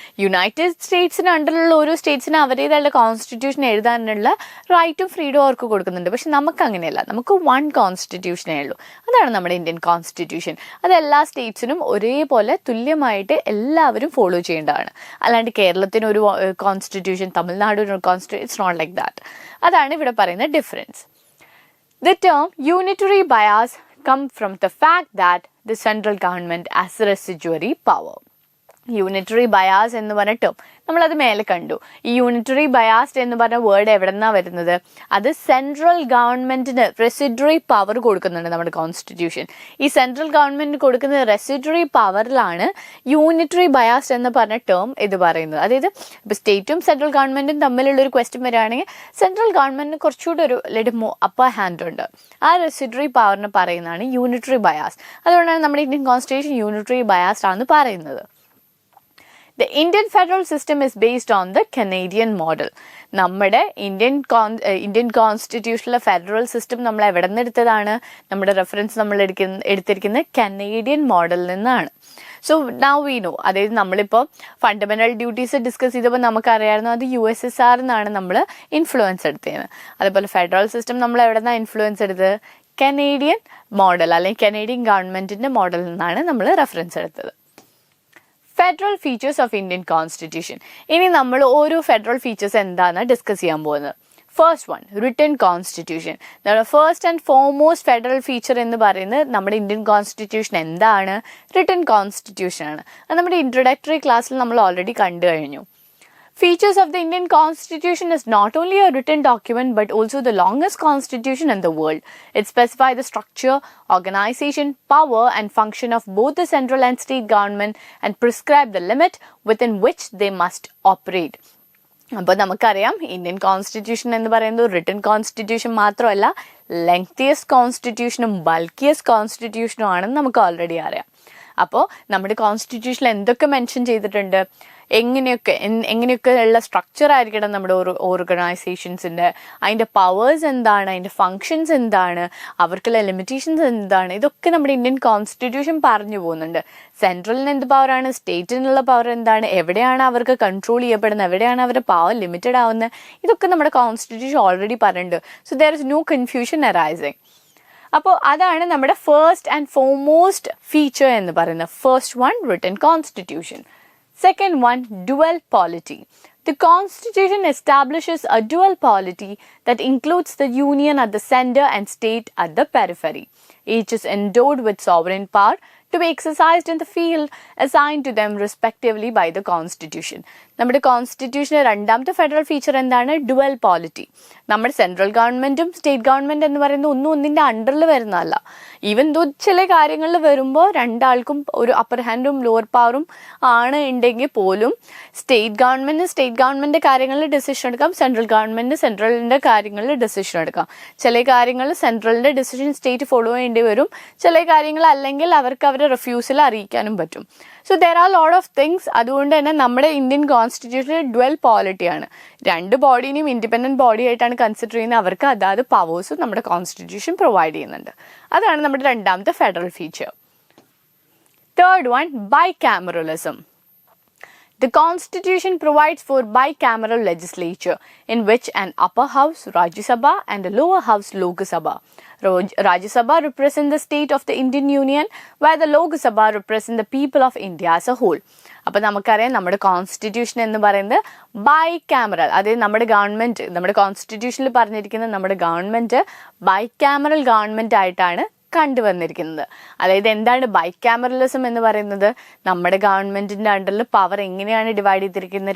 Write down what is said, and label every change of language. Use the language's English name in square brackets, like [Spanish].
[Malayalam] United സ്റ്റേറ്റ്സിന് അണ്ടറിലുള്ള ഓരോ സ്റ്റേറ്റ്സിന് അവരുടേതായുള്ള constitution എഴുതാനുള്ള റൈറ്റും ഫ്രീഡവും അവർക്ക് കൊടുക്കുന്നുണ്ട്. പക്ഷെ നമുക്ക് അങ്ങനെയല്ല, നമുക്ക് 1 കോൺസ്റ്റിറ്റ്യൂഷനേ ഉള്ളൂ. അതാണ് നമ്മുടെ ഇന്ത്യൻ കോൺസ്റ്റിറ്റ്യൂഷൻ. അത് എല്ലാ സ്റ്റേറ്റ്സിനും ഒരേപോലെ തുല്യമായിട്ട് എല്ലാവരും ഫോളോ ചെയ്യേണ്ടതാണ്. അല്ലാണ്ട് കേരളത്തിന് ഒരു കോൺസ്റ്റിറ്റ്യൂഷൻ, തമിഴ്നാടിന് ഒരു constitution, [English] It's not like that. [Malayalam] അതാണ് ഇവിടെ പറയുന്ന difference. [English] The term unitary bias comes from the fact that the central government has residuary power. [Malayalam] Unitary bias എന്ന് പറഞ്ഞ ടേം നമ്മളത് മേലെ കണ്ടു. ഈ യൂണിറ്ററി ബയാസ്ഡ് എന്ന് പറഞ്ഞ വേർഡ് എവിടെ നിന്നാണ് വരുന്നത്? അത് സെൻട്രൽ ഗവൺമെൻറ്റിന് റെസിഡറി പവർ കൊടുക്കുന്നുണ്ട് നമ്മുടെ കോൺസ്റ്റിറ്റ്യൂഷൻ. ഈ സെൻട്രൽ ഗവൺമെൻറ്റിന് കൊടുക്കുന്ന റെസിഡറി പവറിലാണ് യൂണിറ്ററി ബയാസ്ഡ് എന്ന് പറഞ്ഞ ടേം ഇത് പറയുന്നത്. അതായത് ഇപ്പോൾ സ്റ്റേറ്റും സെൻട്രൽ ഗവൺമെൻറ്റും തമ്മിലുള്ളൊരു ക്വസ്റ്റ്യൻ വരികയാണെങ്കിൽ സെൻട്രൽ ഗവൺമെൻറ്റിന് കുറച്ചുകൂടി ഒരു അപ്പർ ഹാൻഡ് ഉണ്ട്. ആ റെസിഡറി പവറിന് പറയുന്നതാണ് യൂണിറ്ററി ബയാസ്. അതുകൊണ്ടാണ് നമ്മുടെ ഇന്ത്യൻ കോൺസ്റ്റിറ്റ്യൂഷൻ യൂണിറ്ററി ബയാസ്ഡ് ആണെന്ന് പറയുന്നത്. [English] The Indian federal system is based on the Canadian model. [Malayalam] നമ്മുടെ ഇന്ത്യൻ കോൺസ്റ്റിറ്റ്യൂഷനിലെ ഫെഡറൽ സിസ്റ്റം നമ്മൾ എവിടെ നിന്ന് എടുത്തതാണ്? നമ്മുടെ റെഫറൻസ് നമ്മൾ എടുത്തിരിക്കുന്ന കനേഡിയൻ മോഡലിൽ നിന്നാണ്. [English] so now we know, [Malayalam] അതായത് നമ്മളിപ്പോൾ ഫണ്ടമെന്റൽ ഡ്യൂട്ടീസ് ഡിസ്കസ് ചെയ്തപ്പോൾ നമുക്കറിയാമായിരുന്നു അത് USSR എന്നാണ് നമ്മൾ ഇൻഫ്ലുവൻസ് എടുത്തത്. അതേപോലെ ഫെഡറൽ സിസ്റ്റം നമ്മൾ എവിടെ നിന്നാണ് ഇൻഫ്ലുവൻസ് എടുത്തത്? കനേഡിയൻ മോഡൽ അല്ലെങ്കിൽ കനേഡിയൻ ഗവൺമെന്റിന്റെ മോഡലിൽ നിന്നാണ് നമ്മൾ റെഫറൻസ് എടുത്തത്. [English] Federal features of Indian constitution. [Malayalam] ഇനി നമ്മൾ ഓരോ ഫെഡറൽ ഫീച്ചേഴ്സ് എന്താണെന്ന് ഡിസ്കസ് ചെയ്യാൻ പോകുന്നത്. [English] First one, written constitution. [Malayalam] നമ്മുടെ first and foremost federal feature എന്ന് പറയുന്നത് നമ്മുടെ ഇന്ത്യൻ കോൺസ്റ്റിറ്റ്യൂഷൻ എന്താണ്? റിട്ടൺ കോൺസ്റ്റിറ്റ്യൂഷൻ ആണ്. അത് നമ്മുടെ ഇൻട്രൊഡക്ടറി ക്ലാസ്സിൽ നമ്മൾ ഓൾറെഡി കണ്ടു കഴിഞ്ഞു. [English] Features of the Indian Constitution is not only a written document but also the longest constitution in the world. It specifies the structure, organization, power and function of both the central and state government and prescribe the limit within which they must operate. [Malayalam] അപ്പോൾ നമുക്കറിയാം Indian constitution എന്ന് പറയുന്നത് written constitution മാത്രമല്ല, lengthiest കോൺസ്റ്റിറ്റ്യൂഷനും ബൾക്കിയസ്റ്റ് കോൺസ്റ്റിറ്റ്യൂഷനും ആണെന്ന് നമുക്ക് already അറിയാം. അപ്പോൾ നമ്മുടെ കോൺസ്റ്റിറ്റ്യൂഷനിൽ എന്തൊക്കെ മെൻഷൻ ചെയ്തിട്ടുണ്ട്, എങ്ങനെയൊക്കെ ഉള്ള സ്ട്രക്ചർ ആയിരിക്കണം നമ്മുടെ ഓർഗനൈസേഷൻസിൻ്റെ, അതിൻ്റെ പവേഴ്സ് എന്താണ്, അതിൻ്റെ ഫങ്ഷൻസ് എന്താണ്, അവർക്കുള്ള ലിമിറ്റേഷൻസ് എന്താണ്, ഇതൊക്കെ നമ്മുടെ ഇന്ത്യൻ കോൺസ്റ്റിറ്റ്യൂഷൻ പറഞ്ഞു പോകുന്നുണ്ട്. സെൻട്രലിന് എന്ത് പവറാണ്, സ്റ്റേറ്റിനുള്ള പവർ എന്താണ്, എവിടെയാണ് അവർക്ക് കൺട്രോൾ ചെയ്യപ്പെടുന്നത്, എവിടെയാണ് അവരുടെ പവർ ലിമിറ്റഡ് ആവുന്നത്, ഇതൊക്കെ നമ്മുടെ കോൺസ്റ്റിറ്റ്യൂഷൻ ഓൾറെഡി പറഞ്ഞിട്ടുണ്ട്. [English] So there is no confusion arising. [Malayalam] അപ്പോൾ അതാണ് നമ്മുടെ ഫസ്റ്റ് ആൻഡ് ഫോർമോസ്റ്റ് ഫീച്ചർ എന്ന് പറയുന്നത്. [English] First one, written constitution. Second one, dual polity. The Constitution establishes a dual polity that includes the union at the center and state at the periphery. Each is endowed with sovereign power to be exercised in the field assigned to them respectively by the Constitution. [Malayalam] നമ്മുടെ കോൺസ്റ്റിറ്റ്യൂഷൻ്റെ രണ്ടാമത്തെ federal feature എന്താണ്? Dual polity. നമ്മുടെ central ഗവൺമെൻറ്റും state government എന്ന് പറയുന്നത് ഒന്നിൻ്റെ അണ്ടറിൽ വരുന്നതല്ല. ഈവൻ ദോ ചില കാര്യങ്ങളിൽ വരുമ്പോൾ രണ്ടാൾക്കും ഒരു അപ്പർ ഹാൻഡും ലോവർ പവറും ആണ് ഉണ്ടെങ്കിൽ പോലും സ്റ്റേറ്റ് ഗവൺമെൻറ് കാര്യങ്ങളിൽ ഡിസിഷൻ എടുക്കാം, സെൻട്രലിൻ്റെ കാര്യങ്ങളിൽ ഡിസിഷൻ എടുക്കാം. ചില കാര്യങ്ങളിൽ സെൻട്രലിൻ്റെ ഡിസിഷൻ സ്റ്റേറ്റ് ഫോളോ ചെയ്യേണ്ടി വരും, ചില കാര്യങ്ങൾ അല്ലെങ്കിൽ അവർക്ക് അവരുടെ റിഫ്യൂസൽ അറിയിക്കാനും പറ്റും. [English] So there are lot of things. [Malayalam] അതുകൊണ്ട് തന്നെ നമ്മുടെ ഇന്ത്യൻ കോൺസ്റ്റിറ്റ്യൂഷനിൽ ഡുവൽ പോളിറ്റിയാണ്. രണ്ട് ബോഡീനെയും ഇൻഡിപെൻഡൻറ്റ് ബോഡി ആയിട്ടാണ് കൺസിഡർ ചെയ്യുന്നത്. അവർക്ക് അതാത് പവേഴ്സും നമ്മുടെ കോൺസ്റ്റിറ്റ്യൂഷൻ പ്രൊവൈഡ് ചെയ്യുന്നുണ്ട്. അതാണ് നമ്മുടെ രണ്ടാമത്തെ federal feature. [English] Third one, bicameralism. The Constitution provides for bicameral legislature in which an upper house, Rajya Sabha, and a lower house, Lok Sabha. Rajya Sabha represents the state of the Indian Union, while the Lok Sabha represents the people of India as a whole. [Malayalam] അപ്പോൾ നമുക്കറിയാം നമ്മുടെ constitution എന്ന് പറയുന്നത് ബൈകാമറൽ, അതായത് നമ്മുടെ കോൺസ്റ്റിറ്റ്യൂഷനിൽ പറഞ്ഞിരിക്കുന്നത് നമ്മുടെ government ബൈകാമറൽ government ആയിട്ടാണ് കണ്ടുവന്നിരിക്കുന്നത്. അതായത് എന്താണ് ബൈകാമറലിസം എന്ന് പറയുന്നത്? നമ്മുടെ ഗവൺമെന്റിന്റെ അണ്ടറിൽ പവർ എങ്ങനെയാണ് ഡിവൈഡ് ചെയ്തിരിക്കുന്നത്?